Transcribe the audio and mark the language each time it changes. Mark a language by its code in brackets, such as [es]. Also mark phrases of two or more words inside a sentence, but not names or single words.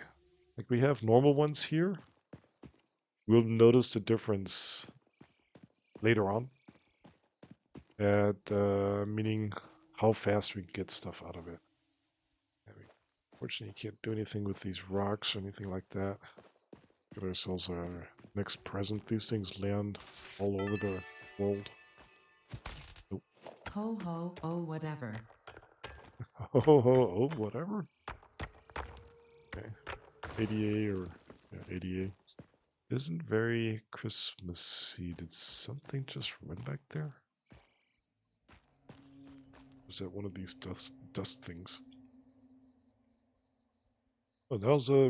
[en] Like we have normal ones here. We'll notice the difference later on, at meaning how fast we get stuff out of it. Fortunately, you can't do anything with these rocks or anything like that. Get ourselves our next present. These things land all over the world. Oh, Ho ho, oh whatever. ho, ho, ho, oh, whatever. Okay. ADA or yeah, ADA. Isn't very Christmassy. Did something just run back there? Was that one of these dust things? Oh, that was a...